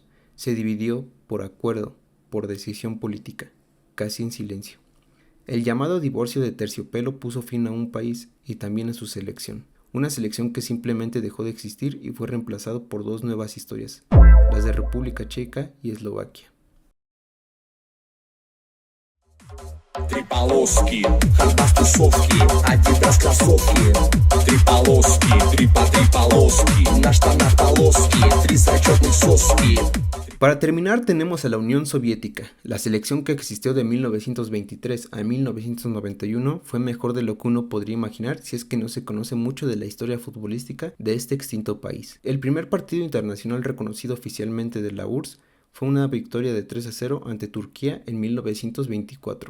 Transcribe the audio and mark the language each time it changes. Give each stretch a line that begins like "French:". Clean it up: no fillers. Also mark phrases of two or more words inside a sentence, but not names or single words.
Spanish: Se dividió por acuerdo, por decisión política, casi en silencio. El llamado divorcio de terciopelo puso fin a un país y también a su selección. Una selección que simplemente dejó de existir y fue reemplazado por 2 nuevas historias, las de República Checa y Eslovaquia.
Russian: Три полоски, хардбас тусовки, Адидас кроссовки. Три полоски, три полоски, на штанах полоски, 3 зачетных соски.
Spanish: Para terminar tenemos a la Unión Soviética. La selección que existió de 1923 a 1991 fue mejor de lo que uno podría imaginar si es que no se conoce mucho de la historia futbolística de este extinto país. El primer partido internacional reconocido oficialmente de la URSS fue una victoria de 3-0 ante Turquía en 1924.